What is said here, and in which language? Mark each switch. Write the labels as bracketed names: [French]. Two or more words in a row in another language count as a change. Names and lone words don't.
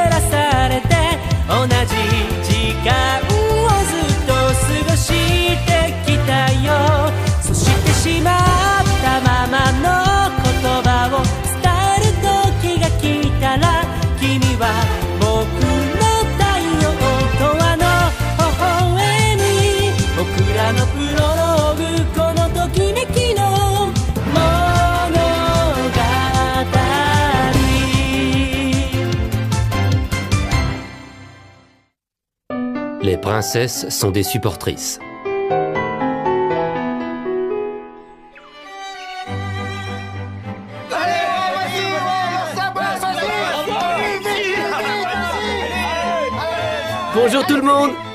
[Japanese] らされて同じ時間をずっと過ごしてきたよそしてしまったままの言葉を伝える時が来たら君は僕の太陽とあの微笑み僕らのプロローグこのときめきの物語 [French] Les princesses sont des supportrices. Bonjour tout le monde!